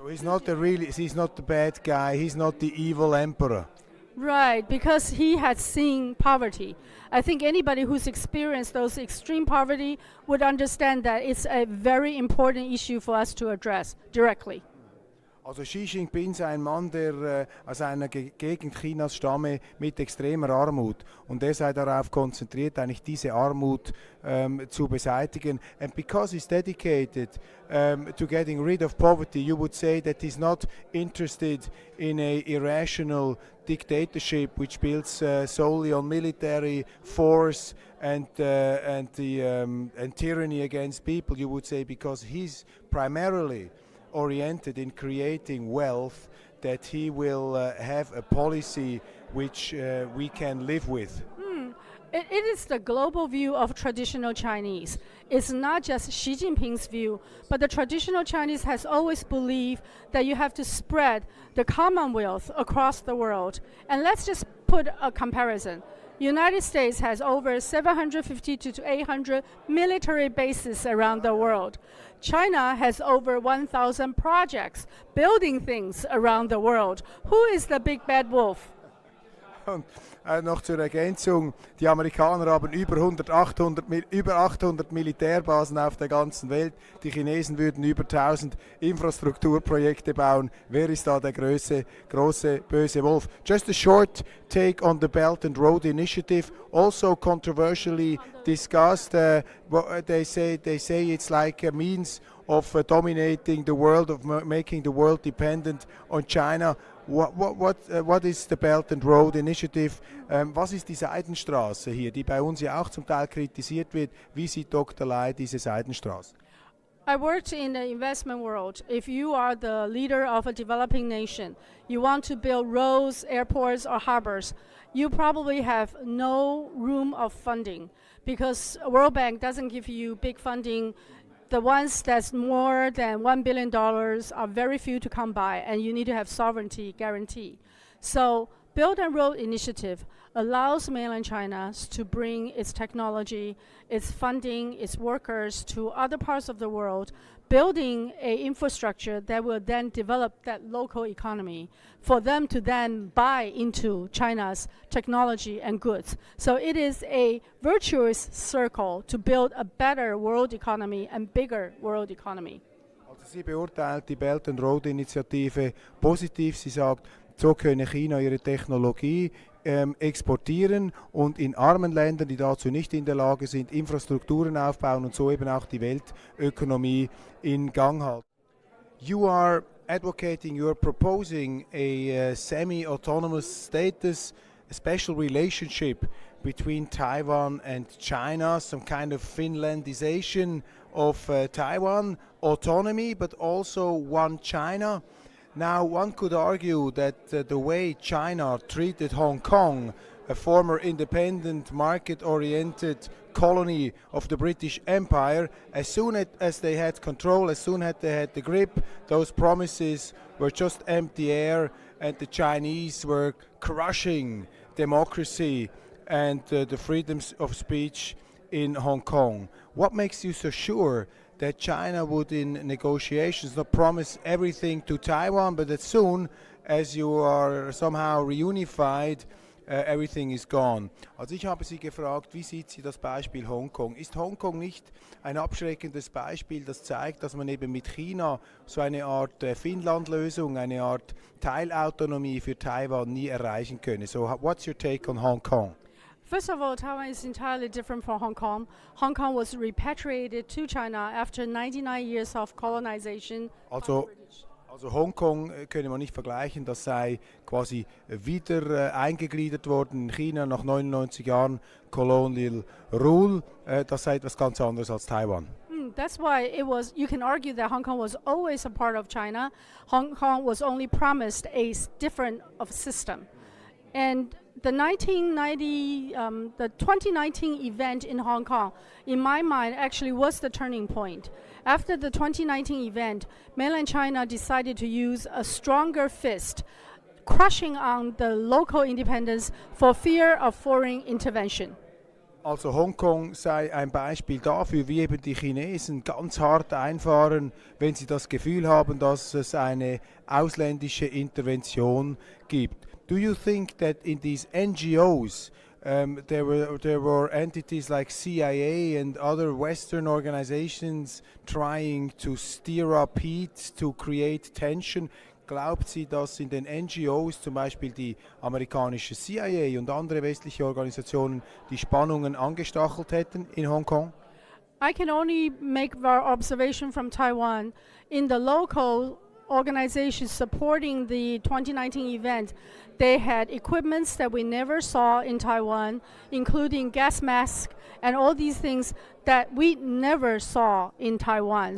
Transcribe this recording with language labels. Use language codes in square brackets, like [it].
[en] So he's not the bad guy, he's not the evil emperor. Right, because he had seen poverty. I think anybody who's experienced those extreme poverty would understand that it's a very important issue for us to address directly. [de] Also Xi Jinping ist ein Mann, der aus einer Gegend Chinas stamme mit extremer Armut und der sei darauf konzentriert, eigentlich diese Armut zu beseitigen. [en] And because he's dedicated to getting rid of poverty, you would say that he's not interested in a irrational dictatorship which builds solely on military force and tyranny against people. You would say because he's primarily oriented in creating wealth, that he will have a policy which we can live with. It is the global view of traditional Chinese. It's not just Xi Jinping's view, but the traditional Chinese has always believed that you have to spread the commonwealth across the world. And let's just put a comparison. United States has over 750 to 800 military bases around the world. China has over 1,000 projects building things around the world. Who is the big bad wolf? [de] Und noch zur Ergänzung, die Amerikaner haben über 800 Militärbasen auf der ganzen Welt. Die Chinesen würden über 1000 Infrastrukturprojekte bauen. Wer ist da der große böse Wolf? [en] Just a short take on the Belt and Road Initiative, also controversially discussed. They say it's like a means of dominating the world, of making the world dependent on China. What is the Belt and Road Initiative? [de] Was ist die Seidenstraße hier, die bei uns ja auch zum Teil kritisiert wird? Wie sieht Dr. Lei diese Seidenstraße? [en] I worked in the investment world. If you are the leader of a developing nation, you want to build roads, airports, or harbors, you probably have no room of funding because World Bank doesn't give you big funding. The ones that's more than $1 billion are very few to come by, and you need to have sovereignty guarantee. So Belt and Road Initiative allows mainland China to bring its technology, its funding, its workers to other parts of the world, building an infrastructure that will then develop that local economy for them to then buy into China's technology and goods. So it is a virtuous circle to build a better world economy and bigger world economy. [de] Also sie beurteilt die Belt and Road Initiative positiv. Sie sagt, so könne China ihre Technologie exportieren und in armen Ländern, die dazu nicht in der Lage sind, Infrastrukturen aufbauen und so eben auch die Weltökonomie in Gang halten. [en] You are advocating, you are proposing a semi-autonomous status, a special relationship between Taiwan and China, some kind of Finlandization of Taiwan, autonomy, but also one China. Now, one could argue that the way China treated Hong Kong, a former independent, market-oriented colony of the British Empire, as soon as they had control, as soon as they had the grip, those promises were just empty air, and the Chinese were crushing democracy and the freedom of speech in Hong Kong. What makes you so sure that China would in negotiations not promise everything to Taiwan, but that soon, as you are somehow reunified, everything is gone? [de] Also ich habe Sie gefragt, wie sieht Sie das Beispiel Hongkong? Ist Hongkong nicht ein abschreckendes Beispiel, das zeigt, dass man eben mit China so eine Art Finnland-Lösung, eine Art Teilautonomie für Taiwan nie erreichen könne? [en] So what's your take on Hong Kong? First of all, Taiwan is entirely different from Hong Kong. Hong Kong was repatriated to China after 99 years of colonization. [de] Also Hongkong könnte man nicht vergleichen, das sei quasi wieder eingegliedert worden in China nach 99 Jahren [en] Colonial Rule. [de] Das sei etwas ganz anderes als Taiwan. [en] That's why you can argue that Hong Kong was always a part of China. Hong Kong was only promised a different of system. And the 2019 event in Hong Kong, in my mind, actually was the turning point. After the 2019 event, mainland China decided to use a stronger fist, crushing on the local independence for fear of foreign intervention. [de] Also Hongkong sei ein Beispiel dafür, wie eben die Chinesen ganz hart einfahren, wenn sie das Gefühl haben, dass es eine ausländische Intervention gibt. [en] Do you think that in these NGOs there were entities like CIA and other Western organizations trying to stir up heat, to create tension? [de] Glaubt sie, dass in den NGOs, zum Beispiel die amerikanische CIA und andere westliche Organisationen, die Spannungen angestachelt hätten in Hongkong? [en] I can only make our observation from Taiwan. In the local organizations supporting the 2019 event, they had equipments that we never saw in Taiwan, including gas masks and all these things that we never saw in Taiwan.